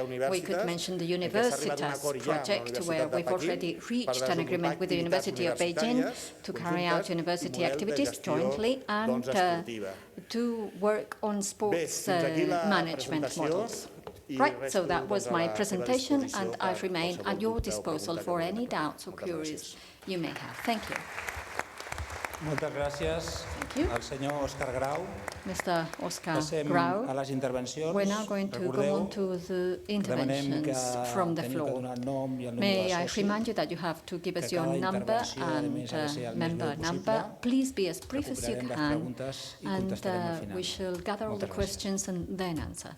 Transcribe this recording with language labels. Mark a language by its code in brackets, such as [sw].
[en] We could mention the Universitas project, where we've already reached an agreement with the University of Beijing to carry out university activities jointly and to work on sports management models. Right, so that was my presentation, and I remain at your disposal for any doubts or queries you may have. Thank you. [ca] Moltes gràcies al senyor Òscar Grau. [en] Mr. Òscar Grau. [ca] A les intervencions. [en] We're now going to go on to the interventions from the floor. May I remind you that you have to give us your number and member number. Please be as brief as you can, and we shall gather all the questions and then answer.